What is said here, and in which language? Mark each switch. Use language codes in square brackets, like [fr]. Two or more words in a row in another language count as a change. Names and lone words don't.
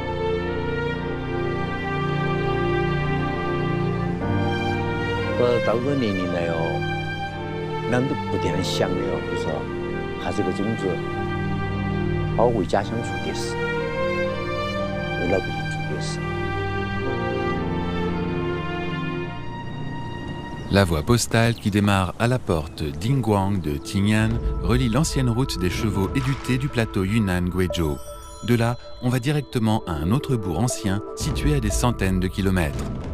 [zh] 到这个年龄了哟，人都不停地想的哟，就说还是个种子，把我为家乡做点事，为老百姓做点事。 [fr] La voie postale qui démarre à la porte d'Ingguang de Ting'an relie l'ancienne route des chevaux édutés du plateau Yunnan-Guizhou. De là, on va directement à un autre bourg ancien situé à des centaines de kilomètres.